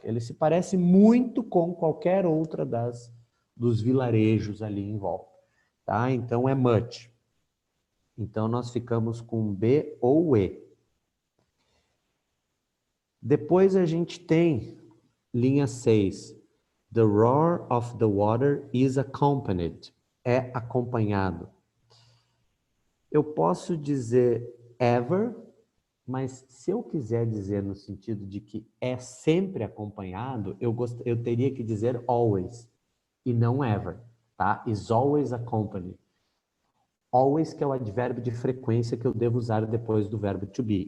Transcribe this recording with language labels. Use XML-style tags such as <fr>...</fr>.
<pt>Ele se parece muito com qualquer outra dos vilarejos ali em volta, tá? Então é much. Então nós ficamos com B ou E. Depois a gente tem linha 6.</pt> <en>The roar of the water is accompanied.</en> <pt>É acompanhado. Eu posso dizer ever, mas se eu quiser dizer no sentido de que é sempre acompanhado, eu teria que dizer always e não ever, tá?</pt> <en>Is always accompanied.</en> <pt>Always, que é o advérbio de frequência que eu devo usar depois do verbo to be.</pt>